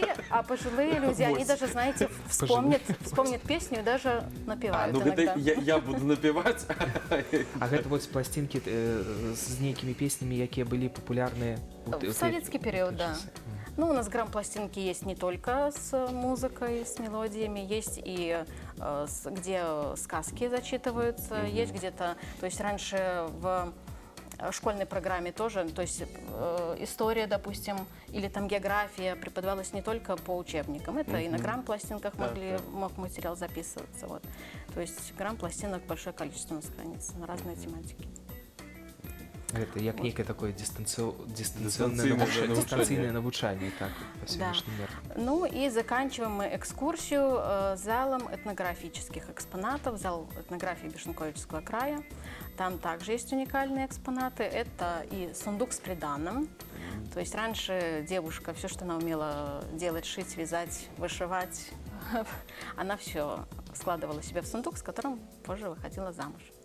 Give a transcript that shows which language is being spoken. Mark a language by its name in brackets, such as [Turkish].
[Russian] А пожилые люди, они даже, знаете, вспомнят песню и даже А, напевают ну иногда. [Belarusian] гэта я буду напевать. А гэта вот пластинки з нейкімі песнямі, якія былі папулярныя [Russian] В советский период, да. Ну, у нас грамм-пластинки есть не только с музыкой, с мелодиями, есть и где сказки зачитываются, есть где-то, то есть раньше в школьной программе тоже, то есть история, допустим, или там география преподавалась не только по учебникам, это и на грамм-пластинках мог материал записываться, вот. То есть грамм-пластинок большое количество у нас хранится на разные тематики. [Belarusian] Гэта як нейкае такое Дистанцыйнае дистанцыйнае навучанне, так, па сённяшнім мерам. [Russian] Ну и заканчиваем мы экскурсию залом этнографических экспонатов, зал этнографии Бешенковичского края. Там также есть уникальные экспонаты. Это и сундук с приданым. То есть раньше девушка, все, что она умела делать, шить, вязать, вышивать, она все складывала себе в сундук, с которым позже выходила замуж.